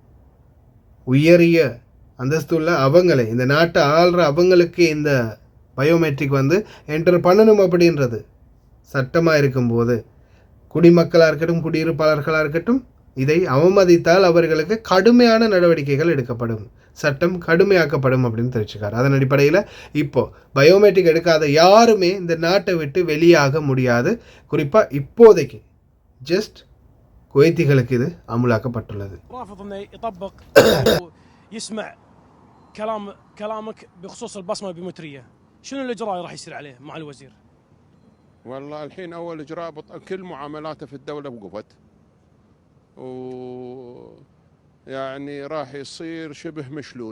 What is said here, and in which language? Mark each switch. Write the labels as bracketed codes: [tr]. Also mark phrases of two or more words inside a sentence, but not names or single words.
[ta] உயரிய அந்தஸ்துள்ள அவங்களே, இந்த நாட்டை ஆள்ற அவங்களுக்கு இந்த [en] biometric enter [ta] பண்ணணும் அப்படின்றது சட்டமாக இருக்கும்போது, குடிமக்களாக இருக்கட்டும் குடியிருப்பாளர்களாக இருக்கட்டும், இதை அவமதித்தால் அவர்களுக்கு கடுமையான நடவடிக்கைகள் எடுக்கப்படும், சட்டம் கடுமையாக்கப்படும் அப்படின்னு தெரிவிச்சுக்கார். அதன் அடிப்படையில் இப்போ பயோமெட்ரிக் எடுக்காத யாருமே இந்த நாட்டை விட்டு வெளியாக முடியாது. குறிப்பாக இப்போதைக்கு ஜஸ்ட் குவைத்திகளுக்கு இது அமுலாக்கப்பட்டுள்ளது. [ar] كلامك بخصوص البصمه البيومتريه، شنو الاجراء راح يصير عليه مع الوزير؟ والله الحين اول اجراء كل معاملاته في الدوله وقفت، و يعني راح يصير شبه مشلول.